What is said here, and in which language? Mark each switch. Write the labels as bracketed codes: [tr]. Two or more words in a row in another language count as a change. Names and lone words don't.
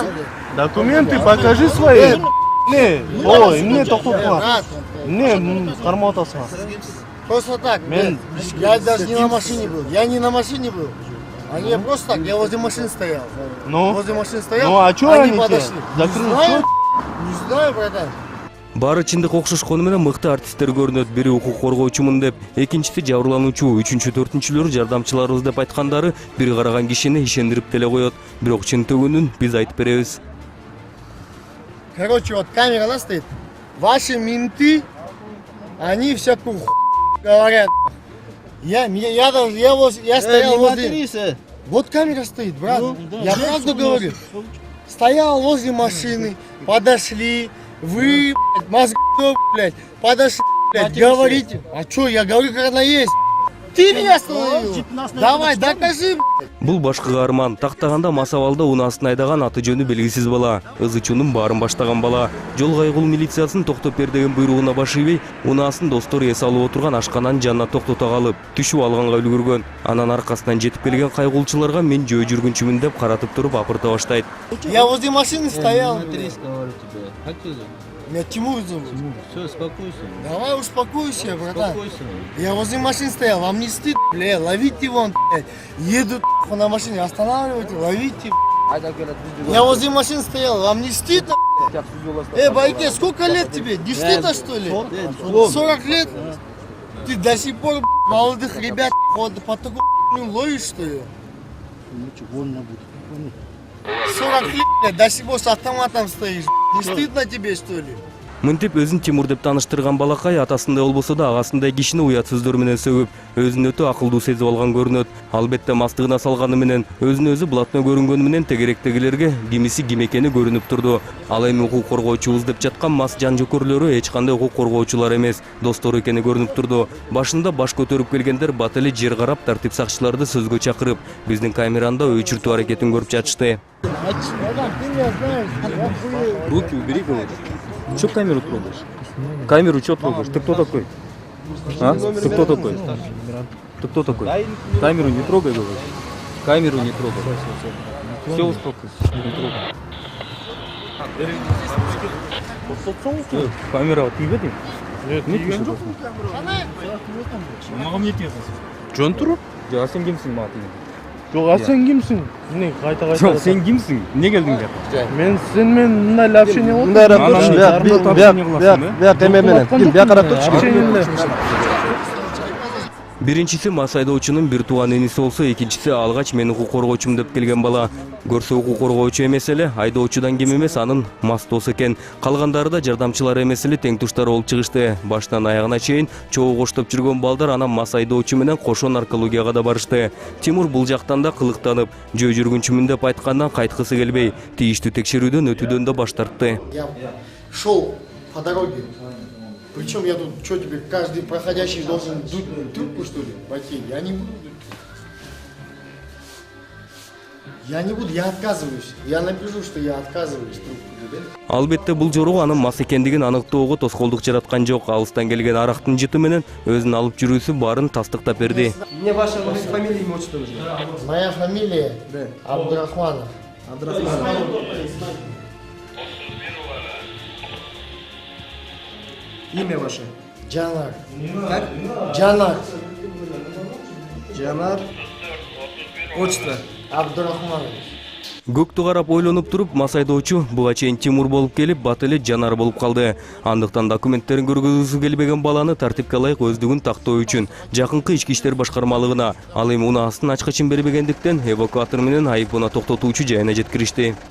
[ru] Документы покажи свои. Не, ой, мне только Брат, [ky] не, кармотасма. [ru] просто так. Я даже не на машине был. Я не на машине был. Они просто так, я возле машины стоял. Ну, Возле машины стоял. ну а что они тебе? подошли. Не Закрыли, знаю, чё? не знаю, братан. [ky] Баары чындык окшошкону менен мыкты артисттер көрүнөт. Бири укук коргоочумун деп, экинчиси жабырлануучу, үчүнчү, төртүнчүлөрү жардамчыларыбыз деп айткандары бир караган кишини ишендирип деле коет. Бирок чынтөгүнүн биз айтып беребиз. [ru] Короче, вот камера она стоит. Ваши менты, они всякую говорят. Я стоял возле... Вот камера стоит, брат. Я правду говорю. Стоял возле машины, подошли, вы, блядь, мозг, блядь, подошли, блядь, говорите. А что, я говорю, как она есть. Ты меня остановил. Давай, докажи, блядь. [ky] Бул башкы каарман тактаганда масабалда унаасын айдаган аты жөнү белгисиз бала, ызычуунун баарын баштаган бала. Жол кайгыл милициясынын токтоп бер деген буйругуна баш ийбей, унаасын достору эс алып отурган ашкананын жанына токтото калып, түшүп алганга үлгүргөн. Анан аркасынан жетип келген кайгылчыларга мен жөө жүргүнчүмүн деп каратып туруп апырта баштайт. [ru] Я возле машины стоял. Говорю тебе. Как тебя зовут? Меня Тимур зовут. Все, успокойся. Давай успокойся, братан. Успокойся. Я возле машины стоял, вам не стыд, бля, ловите вон, блядь. Едут на машине, останавливайте, ловите. Я возле машины стоял, вам не стыдно, блядь? Байке, сколько лет тебе? Не стыдно, что ли? 40 лет? Ты до сих пор, блядь, молодых ребят под такую ловишь, что ли? 40 лет, блядь, до сих пор с автоматом стоишь. Не стыдно тебе, что ли? [ky] Мынтип өзүн Тимур деп тааныштырган балакай атасындай болбосо да агасындай кишини уят сөздөр менен сөгүп, өзүн өтө акылдуу сезип алган көрүнөт. Албетте мастыгына салганы менен, өзүн өзү блатной көрүнгөнү менен тегеректегилерге кимиси ким экени көрүнүп турду. Ал эми укук коргоочубуз деп жаткан мас жан жөкөрлөрү эч кандай укук коргоочулар эмес, достор экени көрүнүп турду. Башында баш көтөрүп келгендер бат эле жер карап тартип сакчыларды сөзгө чакырып, биздин камеранда өчүртүү аракетин көрүп жатышты. [ru] Руки убери, говорю. Чё камеру трогаешь? Камеру чё трогаешь? Ты кто такой? А? Ты кто такой? Ты кто такой? Камеру не трогай, говорю. Камеру не трогай. Все, успокойся. Не трогай. [ky] Камера тиюбедиң? [ru] Нет, [kk] тиген жоқ. Маған не тиесің? Жөн тұрып? [ky] А сен кимсиң мага тиген? [kk] Жоқ, а сен кімсің? Не, қайта. [ky] Жоқ, сен кимсиң? Не келдің деп? [kk] Мен сенімен мындай общение болды. [ky] Мындай Биринчиси мас айдоочунун бир тууган иниси болсо, экинчиси алгач мен укук коргоочумун деп келген бала. Көрсө укук коргоочу эмес эле, айдоочудан кем эмес, анын мас досу экен. Калгандары да жардамчылар эмес эле, тең туштар болуп чыгышты. Баштан аягына чейин чогуу коштоп жүргөн балдар анан мас айдоочу менен кошо наркологияга да барышты. Тимур бул жактан да кылыктанып, жөө жүргүнчүмүн деп айткандан кайткысы келбей, тийиштүү текшерүүдөн өтүүдөн да баш тартты. [ru] Я шел по дороге. Причем я тут, что тебе, каждый проходящий должен дуть трубку, что ли, войти? Я не буду дуть. Я не буду, я отказываюсь. Я напишу, что я отказываюсь трубку дуть. [ky] Албетте бул жоруу анын мас экендигин аныктоого тоскоолдук жараткан жок. Алыстан келген арактын жыты менен өзүн алып жүрүүсү баарын тастыктап берди. [ru] Мне ваша фамилия, имя, отчество нужно. Моя фамилия Абдурахманов. Имя ваше? Джанар. Как? Джанар. Джанар. Отчество? Абдурахманов. [ky] Көктү карап ойлонуп туруп, мас айдоочу буга чейин Тимур болуп келип, бат эле Жанар болуп калды. Андыктан документтерин көргөзүүсү келбеген баланы тартипке ылайык өздүгүн тактоо үчүн жакынкы ички иштер башкармалыгына, ал эми унаасын ачкычын бербегендиктен эвакуатор менен айыпына токтотуучу жайына жеткиришти.